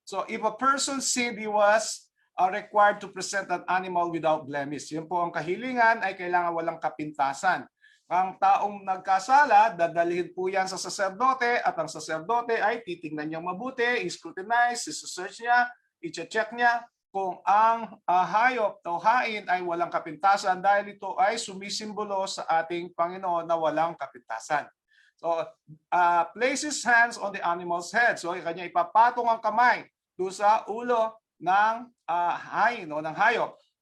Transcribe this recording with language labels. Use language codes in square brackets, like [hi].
[en] So if a person sinned, he was required to present an animal without blemish. [tl] Yun po ang kahilingan ay kailangan walang kapintasan. Ang taong nagkasala, dadalhin po yan sa saserdote at ang saserdote ay titingnan niyang mabuti, i-scrutinize, i-search niya, i-check niya kung ang hayop o hain ay walang kapintasan dahil ito ay sumisimbolo sa ating Panginoon na walang kapintasan. [en] So, place his hands on the animal's head. [tl] So, kanya ipapatong ang kamay doon sa ulo ng hain o ng hayop.